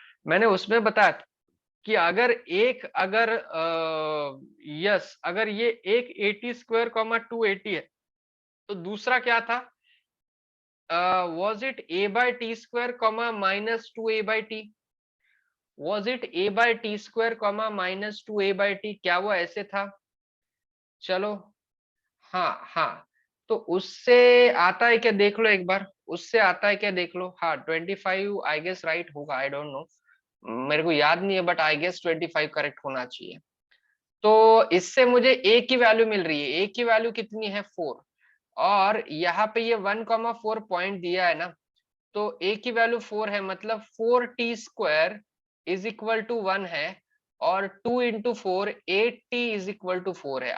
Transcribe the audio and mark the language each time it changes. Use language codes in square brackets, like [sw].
[hi] मैंने उसमें बताया कि अगर यस, अगर ये एक 80 स्क्वायर कॉमा 280 है, तो दूसरा क्या था, [en] was it a by t square comma minus 2a by t? was it a by t square comma minus 2a by t? [hi] क्या वो ऐसे था? चलो, हाँ हाँ, तो उससे आता है क्या देख लो एक बार, उससे आता है क्या देख लो। हाँ 25 आई गेस राइट होगा, [en] I don't know, [hi] मेरे को याद नहीं है, बट आई गेस 25 करेक्ट होना चाहिए। तो इससे मुझे ए की वैल्यू मिल रही है, ए की वैल्यू कितनी है 4, और यहाँ पे ये 1,4 पॉइंट दिया है ना, तो ए की वैल्यू 4 है, मतलब 4t² इज इक्वल टू 1 है, और 2 into 4 8t is equal to 4 है।